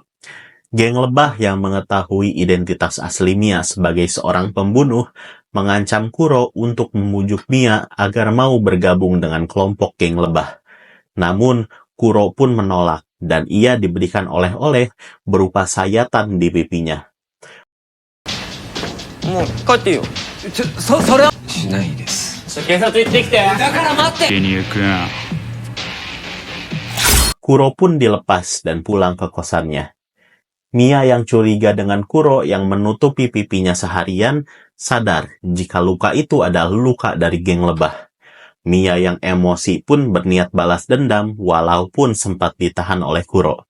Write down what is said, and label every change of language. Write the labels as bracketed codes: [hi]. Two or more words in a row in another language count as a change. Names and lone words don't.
[id] Geng lebah yang mengetahui identitas asli Mia sebagai seorang pembunuh, mengancam Kuro untuk memujuk Mia agar mau bergabung dengan kelompok geng lebah. Namun, Kuro pun menolak, dan ia diberikan oleh-oleh berupa sayatan di pipinya. [ja] もう帰っていいよ。それはしないです。警察行ってきて。だから待って。 [id] Kuro pun dilepas dan pulang ke kosannya. Mia yang curiga dengan Kuro yang menutupi pipinya seharian, sadar jika luka itu adalah luka dari geng lebah. Mia yang emosi pun berniat balas dendam walaupun sempat ditahan oleh Kuro.